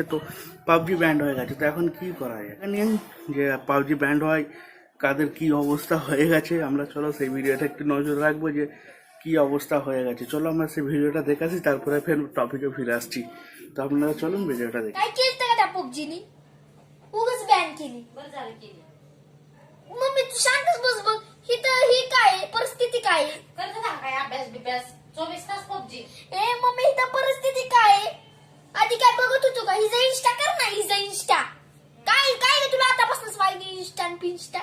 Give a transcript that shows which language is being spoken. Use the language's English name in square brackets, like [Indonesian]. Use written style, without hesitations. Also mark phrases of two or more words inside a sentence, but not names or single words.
[Bangla] তো পাবজি ব্যান্ড হয়ে গেছে। তো এখন কি করা যায় নিয়ে যে পাবজি ব্যান্ড হয় কাদের কি অবস্থা হয়ে গেছে, আমরা চলো সেই ভিডিওটা একটু নজর রাখবো যে কি অবস্থা হয়ে গেছে। চলো আমরা সেই ভিডিওটা দেখে আসি, তারপরে ফের টপিকে ফিরে আসছি। তো আপনারা चलून ভিডিওটা দেখি। [Marathi] काय केलं का त्या पबजीनी उगाच बॅन केली. बरं झालं केली. मम्मी तू शांतच बस बघ. ही काय आहे? परिस्थिती काय आहे? करतो ना काय अभ्यास बिभ्यास 24 तास पबजी. ए मम्मी इथं परिस्थिती काय आहे? आधी काय बघत होतो का? हिचा इंस्टा कर ना, हिचा इंस्टा. काय काय रे तुला आतापासूनच पाहिजे इंस्टा आणि पिंस्टा?